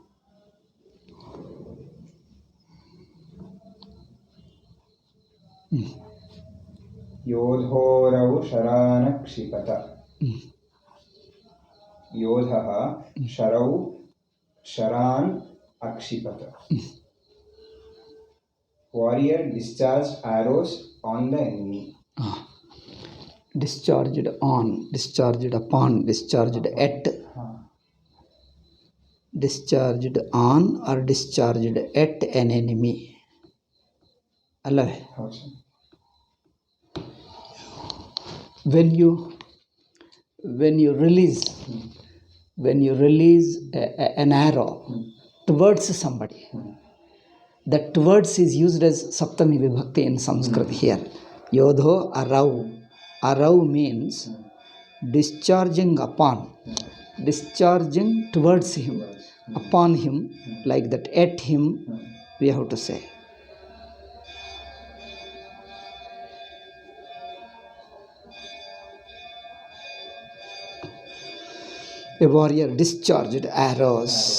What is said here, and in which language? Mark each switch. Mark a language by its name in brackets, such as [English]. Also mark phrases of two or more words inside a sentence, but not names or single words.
[Sanskrit] ಯೋಧೋರೌ ಶರಾನ ಕ್ಷಿಪತ. ಯೋಧಃ ಶರೌ ಶರಾನ್ ಅಕ್ಷಿಪತ. [English] warrior discharge arrows on the enemy. Discharged on, discharged upon, discharged at. Discharged on or discharged at an enemy. ಅಲ್ಲವೇ? When you release an arrow towards somebody, that towards is used as [Sanskrit] सप्तमी विभक्ति [English] in Sanskrit here. [Sanskrit] योधो अरौ. [English] Arau means discharging upon, discharging towards him, upon him, like that. At him we have to say. A warrior discharged arrows.